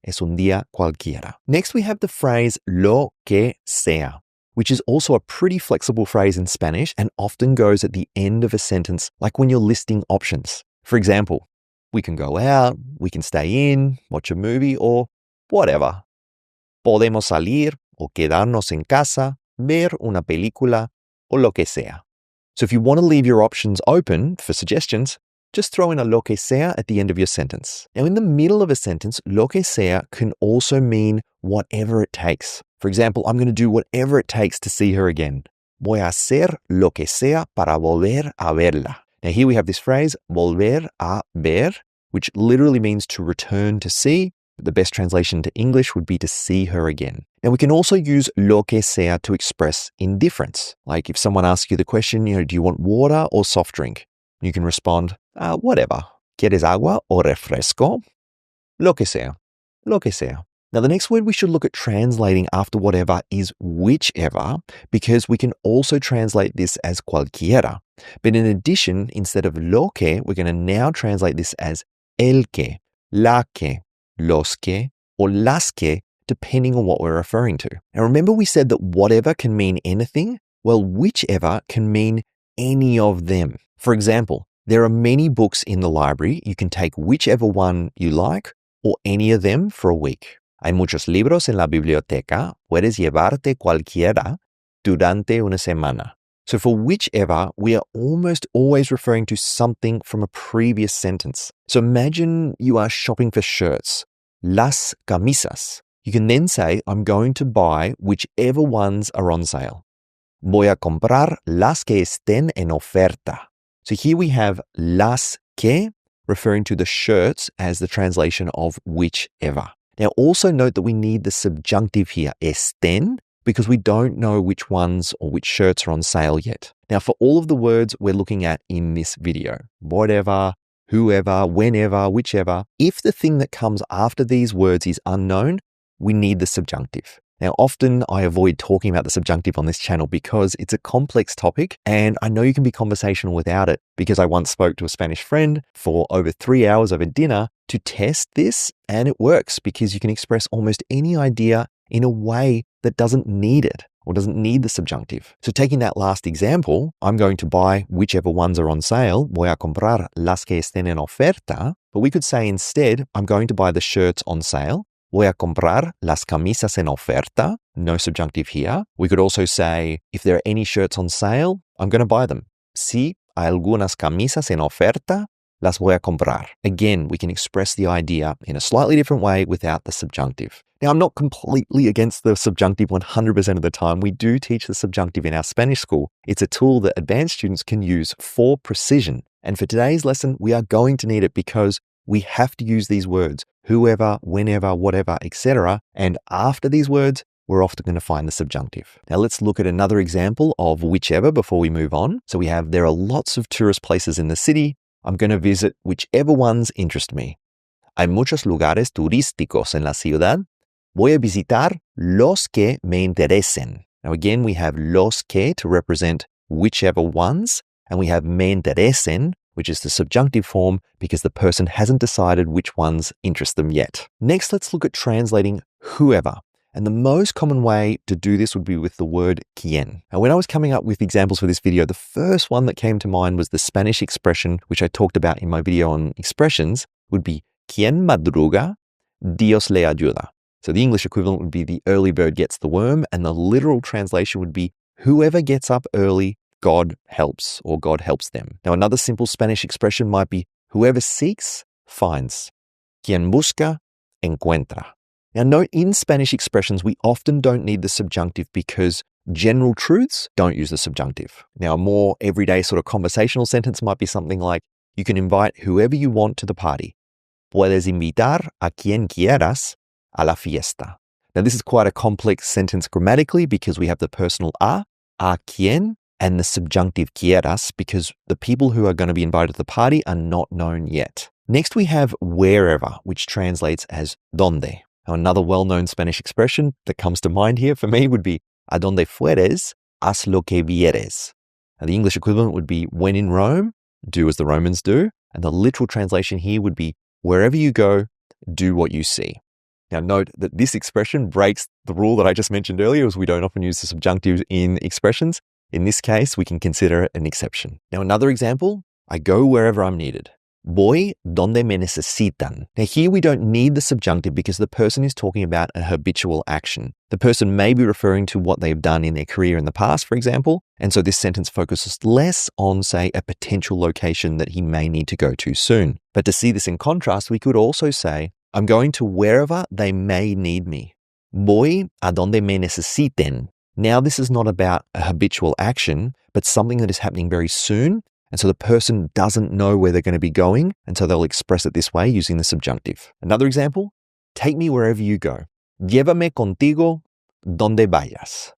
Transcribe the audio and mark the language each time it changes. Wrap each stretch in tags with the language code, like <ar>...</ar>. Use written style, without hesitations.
<es>Es un día cualquiera.</es> <en>Next, we have the phrase lo que sea, which is also a pretty flexible phrase in Spanish and often goes at the end of a sentence, like when you're listing options. For example, we can go out, we can stay in, watch a movie, or whatever.</en> <es>Podemos salir o quedarnos en casa, ver una película, o lo que sea.</es> <en>So if you want to leave your options open for suggestions, just throw in a lo que sea at the end of your sentence. Now, in the middle of a sentence, lo que sea can also mean whatever it takes. For example, I'm going to do whatever it takes to see her again.</en> <es>Voy a hacer lo que sea para volver a verla.</es> <en>Now, here we have this phrase, volver a ver, which literally means to return to see. The best translation to English would be to see her again. Now, we can also use lo que sea to express indifference. Like if someone asks you the question, do you want water or soft drink? You can respond, whatever.</en> <es>¿Quieres agua o refresco? Lo que sea. Lo que sea.</es> <en>Now, the next word we should look at translating after whatever is whichever, because we can also translate this as cualquiera. But in addition, instead of lo que, we're going to now translate this as el que, la que, los que, or las que, depending on what we're referring to. Now, remember we said that whatever can mean anything? Well, whichever can mean any of them. For example, there are many books in the library. You can take whichever one you like or any of them for a week.</en> <es>Hay muchos libros en la biblioteca. Puedes llevarte cualquiera durante una semana.</es> <en>So for whichever, we are almost always referring to something from a previous sentence. So imagine you are shopping for shirts.</en> <es>Las camisas.</es> <en>You can then say, I'm going to buy whichever ones are on sale.</en> <es>Voy a comprar las que estén en oferta.</es> <en>So here we have las que, referring to the shirts as the translation of whichever. Now, also note that we need the subjunctive here, estén, because we don't know which ones or which shirts are on sale yet. Now, for all of the words we're looking at in this video, whatever, whoever, whenever, whichever, if the thing that comes after these words is unknown, we need the subjunctive. Now, often I avoid talking about the subjunctive on this channel because it's a complex topic and I know you can be conversational without it, because I once spoke to a Spanish friend for over 3 hours over dinner to test this, and it works because you can express almost any idea in a way that doesn't need it or doesn't need the subjunctive. So taking that last example, I'm going to buy whichever ones are on sale,</en> <es>voy a comprar las que estén en oferta,</es> <en>but we could say instead, I'm going to buy the shirts on sale.</en> <es>Voy a comprar las camisas en oferta.</es> <en>No subjunctive here. We could also say, if there are any shirts on sale, I'm going to buy them.</en> <es>Si hay algunas camisas en oferta, las voy a comprar.</es> <en>Again, we can express the idea in a slightly different way without the subjunctive. Now, I'm not completely against the subjunctive 100% of the time. We do teach the subjunctive in our Spanish school. It's a tool that advanced students can use for precision. And for today's lesson, we are going to need it because we have to use these words, whoever, whenever, whatever, etc. And after these words, we're often going to find the subjunctive. Now let's look at another example of whichever before we move on. So we have, there are lots of tourist places in the city. I'm going to visit whichever ones interest me.</en> <es>Hay muchos lugares turísticos en la ciudad. Voy a visitar los que me interesen.</es> <en>Now again, we have los que to represent whichever ones, and we have me interesen, which is the subjunctive form because the person hasn't decided which ones interest them yet. Next, let's look at translating whoever. And the most common way to do this would be with the word quién. Now, when I was coming up with examples for this video, the first one that came to mind was the Spanish expression, which I talked about in my video on expressions, would be</en> <es>quien madruga, Dios le ayuda.</es> <en>So the English equivalent would be the early bird gets the worm, and the literal translation would be whoever gets up early, God helps, or God helps them. Now, another simple Spanish expression might be whoever seeks, finds.</en> <es>Quien busca, encuentra.</es> <en>Now, note in Spanish expressions, we often don't need the subjunctive because general truths don't use the subjunctive. Now, a more everyday sort of conversational sentence might be something like, you can invite whoever you want to the party.</en> <es>Puedes invitar a quien quieras a la fiesta.</es> <en>Now, this is quite a complex sentence grammatically because we have the personal a quien, and the subjunctive quieras because the people who are going to be invited to the party are not known yet. Next, we have wherever, which translates as donde. Now, another well-known Spanish expression that comes to mind here for me would be</en> <es>a donde fueres, haz lo que vieres.</es> <en>Now, the English equivalent would be when in Rome, do as the Romans do. And the literal translation here would be wherever you go, do what you see. Now, note that this expression breaks the rule that I just mentioned earlier, as we don't often use the subjunctive in expressions. In this case, we can consider it an exception. Now, another example, I go wherever I'm needed.</en> <es>Voy donde me necesitan.</es> <en>Now, here we don't need the subjunctive because the person is talking about a habitual action. The person may be referring to what they've done in their career in the past, for example, and so this sentence focuses less on, say, a potential location that he may need to go to soon. But to see this in contrast, we could also say, I'm going to wherever they may need me.</en> <es>Voy a donde me necesiten.</es> <en>Now, this is not about a habitual action, but something that is happening very soon. And so the person doesn't know where they're going to be going. And so they'll express it this way using the subjunctive. Another example, take me wherever you go.</en> <es>Llévame contigo donde vayas.</es>